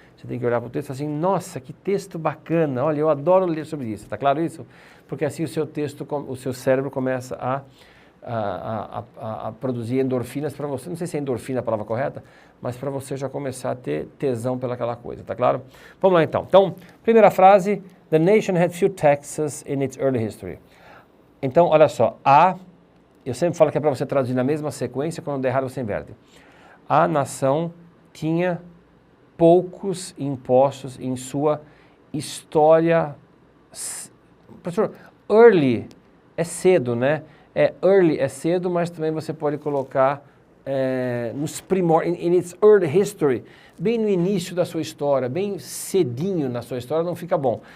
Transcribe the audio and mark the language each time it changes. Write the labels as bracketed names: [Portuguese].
[Portuguese] Você tem que olhar para o texto e falar assim, nossa, que texto bacana, olha, eu adoro ler sobre isso, está claro isso? Porque assim o seu cérebro começa a produzir endorfinas para você, não sei se é endorfina a palavra correta, mas para você já começar a ter tesão pelaquela coisa, tá claro? Vamos lá então. Então, primeira frase, [English] the nation had few taxes in its early history. [Portuguese] Então, olha só, eu sempre falo que é para você traduzir na mesma sequência, quando der errado você inverte. A nação tinha poucos impostos em sua história. Professor, early é cedo, né? Early é cedo, mas também você pode colocar nos primórdios, [English] in its early history, [Portuguese] bem no início da sua história, bem cedinho na sua história, não fica bom.